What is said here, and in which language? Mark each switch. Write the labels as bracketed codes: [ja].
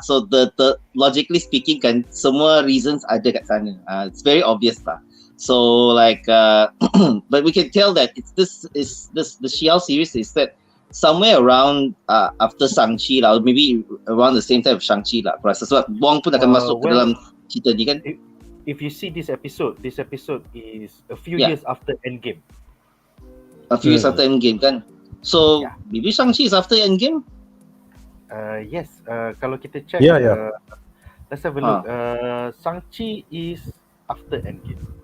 [en] So the logically speaking [ms] kan semua [en] reasons [ms] ada kat sana. [en] It's very obvious lah. So like but we can tell that the She-Hulk series is set somewhere around after Shang-Chi lah, or maybe around the same time of Shang-Chi lah. [ms] Aku rasa sebab Wong pun akan masuk ke dalam cerita ni kan. [en] If you see this episode is a few years after Endgame. A few years after Endgame kan. So maybe Shang-Chi is after Endgame? Yes, [ms] kalau kita [en] check let's have a look. Shang-Chi is after Endgame.